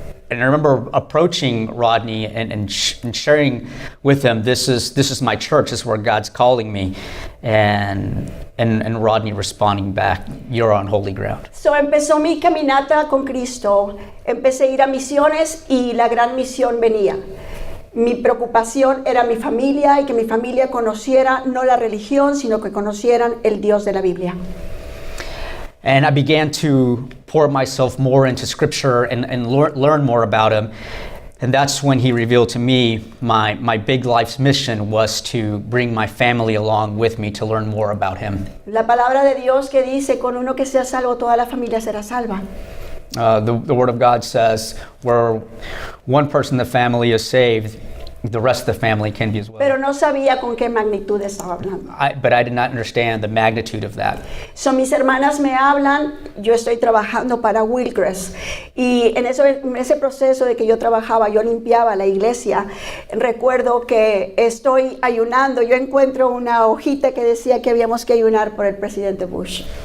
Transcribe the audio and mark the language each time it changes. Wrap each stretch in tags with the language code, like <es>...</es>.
<en>and I remember approaching Rodney and sharing with him, this is my church, this is where God's calling me, and Rodney responding back, you're on holy ground.</en> <es>So empezó mi caminata con Cristo, empecé a ir a misiones y la gran misión venía. Mi preocupación era mi familia y que mi familia conociera no la religión, sino que conocieran el Dios de la Biblia.</es> <en>And I began to pour myself more into Scripture and learn more about Him. And that's when He revealed to me my big life's mission was to bring my family along with me to learn more about Him.</en> <es>La palabra de Dios que dice, con uno que sea salvo, toda la familia será salva.</es> <en>The Word of God says, where one person in the family is saved, the rest of the family can be as well.</en> <es>Pero no sabía con qué magnitud estaba hablando.</es> <en>But I did not understand the magnitude of that.</en> <es>So mis hermanas me hablan, yo estoy trabajando para Wilgress y en ese proceso de que yo trabajaba, yo limpiaba la iglesia, recuerdo que estoy ayunando, yo encuentro una hojita que decía que habíamos que ayunar por el presidente Bush.</es>